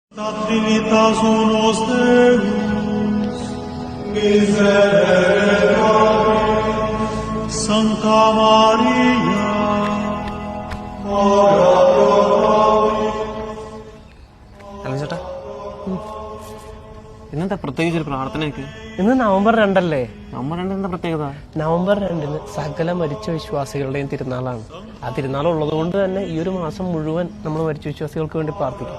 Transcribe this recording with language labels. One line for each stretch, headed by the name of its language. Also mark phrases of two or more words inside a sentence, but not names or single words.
Latin: Trinitas unus Deus, miserere Patris, Sancta Maria, ora pro nobis.
Malayalam: അല്ല ചേട്ടാ, ഇന്നത്തെ പ്രത്യേകിച്ചൊരു പ്രാർത്ഥനയൊക്കെ? ഇന്ന് നവംബർ 2 അല്ലേ? നവംബർ 2 എന്താ പ്രത്യേകത? നവംബർ 2 സകല മരിച്ച വിശ്വാസികളുടെയും തിരുനാളാണ്. ആ തിരുനാൾ ഉള്ളത് കൊണ്ട് തന്നെ ഈ ഒരു മാസം മുഴുവൻ നമ്മൾ മരിച്ച വിശ്വാസികൾക്ക് വേണ്ടി പ്രാർത്ഥിക്കും.